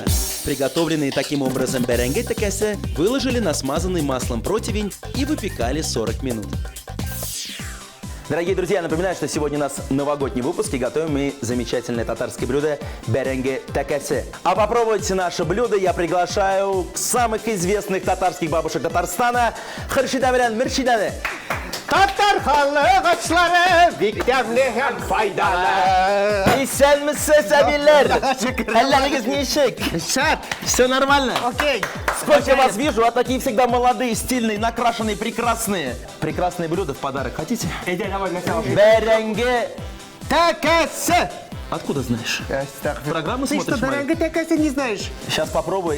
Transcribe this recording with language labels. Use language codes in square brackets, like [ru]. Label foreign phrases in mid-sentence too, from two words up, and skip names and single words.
[ru] Приготовленные таким образом беренге такесе выложили на смазанный маслом противень и выпекали 40 минут. Дорогие друзья, напоминаю, что сегодня у нас новогодний выпуск и готовим мы замечательное татарское блюдо беренге такесе. А попробовать наше блюдо я приглашаю самых известных татарских бабушек Татарстана Хыршида белән Мөршиданы. [tt] Татарханлык ашлары. Бектәмле һәм файдалы. Исәнмесез, әбиләр? Әлләрегез ничек? Шат. [ru] Все нормально? Окей. Сколько я вас вижу, а такие всегда молодые, стильные, накрашенные, прекрасные. Прекрасные блюда в подарок хотите? Давай, Михаил. Беренге. Такесе. Откуда знаешь? Программу Ты что, смотришь мои? дорогая, такесе не знаешь? Сейчас попробую.